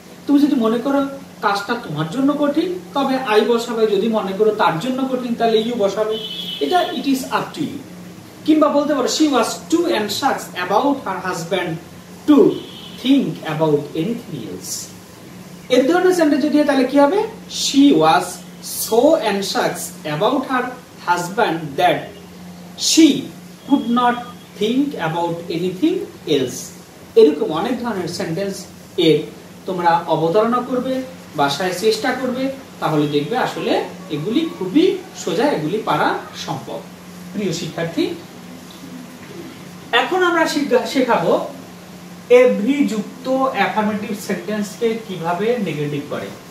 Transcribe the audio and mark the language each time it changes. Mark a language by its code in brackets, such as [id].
[bn] তুমি যদি মনে করো কাজটা তোমার জন্য কঠিন তবে আই বসাবে, যদি মনে করো তার জন্য কঠিন তাহলে ইউ বসাবে। [en] এটা it is up to you. [bn] কিংবা বলতে পারো [en] she was too anxious about her husband to think about anything else. [bn] এই ধরনের সেন্টেন্স যদি হয় তাহলে কি হবে? [en] she was so anxious about her husband that she could not think about anything else. [bn] এরকম অনেক ধরনের সেন্টেন্স তোমরা অবতারণা করবে, বাসায় চেষ্টা করবে, তাহলে দেখবে আসলে এগুলি খুবই সোজা, এগুলি পারা সম্ভব। প্রিয় শিক্ষার্থী, এখন আমরা শেখাবো এভরি যুক্ত অ্যাফার্মেটিভ সেন্টেন্সকে কিভাবে নেগেটিভ করে।